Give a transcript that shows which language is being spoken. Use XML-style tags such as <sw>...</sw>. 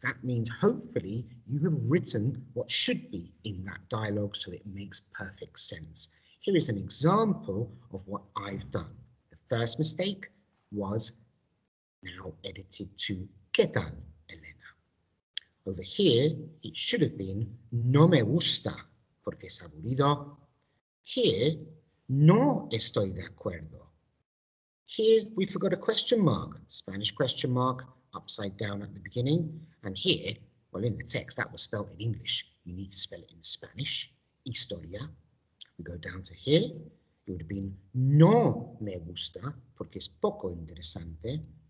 <en>That means hopefully you have written what should be in that dialogue so it makes perfect sense. Here is an example of what I've done. The first mistake was now edited to</en> <es>¿Qué tal, Elena?</es> <en>Over here, it should have been</en> <es>no me gusta porque es aburrido.</es> <en>Here,</en> <es>no estoy de acuerdo</es> <en>Here we forgot a question mark, Spanish question mark, upside down at the beginning. And here, well, in the text that was spelled in English. You need to spell it in Spanish. Historia. We go down to here. It would have been</en> <es>no me gusta, porque es poco interesante.</es>